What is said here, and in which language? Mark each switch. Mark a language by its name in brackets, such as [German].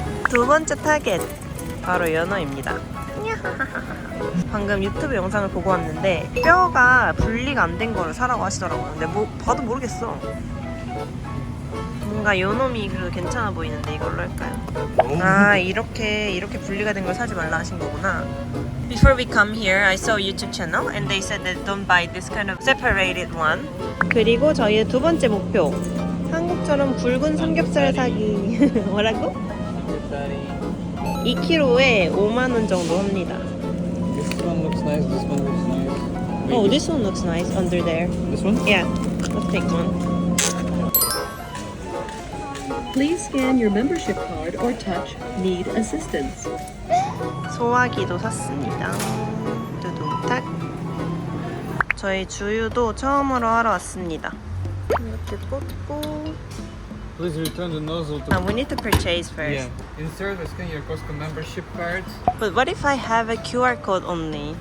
[Korean] 두 번째 타겟 바로 연어입니다. 방금 유튜브 영상을 보고 왔는데 뼈가 분리가 안 된 거를 사라고 하시더라고요. 근데 뭐 봐도 모르겠어. 뭔가 요놈이 그래도 괜찮아 보이는데 이걸로 할까요? 아 이렇게 분리가 된 걸 사지 말라 하신 거구나. [English] Before we come here, I saw a YouTube channel and they said that don't buy this kind of separated one. [Korean] 그리고 저희의 두 번째 목표. 한국처럼 굵은 삼겹살 사기. 뭐라고? 2kg에 5만 원 정도 합니다. [English] This one looks nice. This one looks nice. Oh, this one looks nice under there. This one? Yeah, let's take one. Please scan your membership card or touch need assistance. [Korean] 소화기도 샀습니다. 두둥탁. 저희 주유도 처음으로 하러 왔습니다. 이렇게 꽂고. [English] Please return the nozzle to. We need to purchase first. Yeah. Insert or scan your Costco membership cards. But what if I have a QR code only?